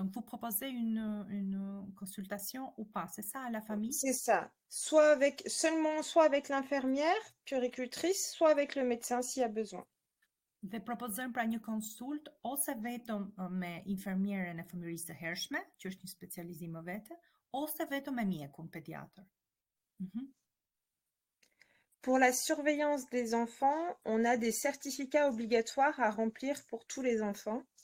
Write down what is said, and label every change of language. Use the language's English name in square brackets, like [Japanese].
[French] Donc, vous proposez une consultation ou pas, c'est ça, à la famille? C'est ça. Soit avec l'infirmière puéricultrice, soit avec le médecin s'il y a besoin. [Albanian] Dhe propozojmë pra një konsult ose vetëm me infermierën e fëmijërisë së hershme, që është një specializim më vete, ose vetëm me mjekun pediatër. [French] Pour la surveillance des enfants, on a des certificats obligatoires à remplir pour tous les enfants.